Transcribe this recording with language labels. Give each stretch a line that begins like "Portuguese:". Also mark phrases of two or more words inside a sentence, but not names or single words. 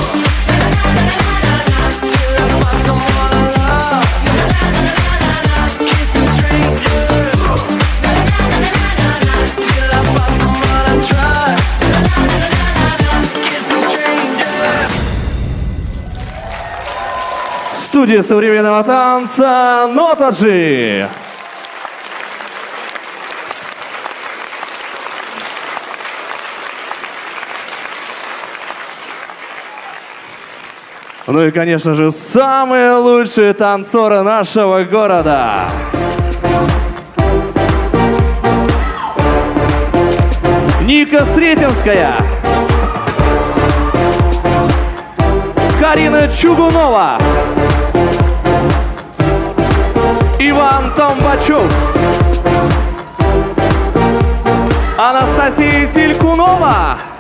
English: Till I find someone I love. Kissing strangers. Till I find someone I trust. Kissing strangers.
Russian: Студия современного танца «Нота G». Ну и, конечно же, самые лучшие танцоры нашего города. Ника Сретенская, Карина Чугунова, Иван Тамбачев, Анастасия Телькунова,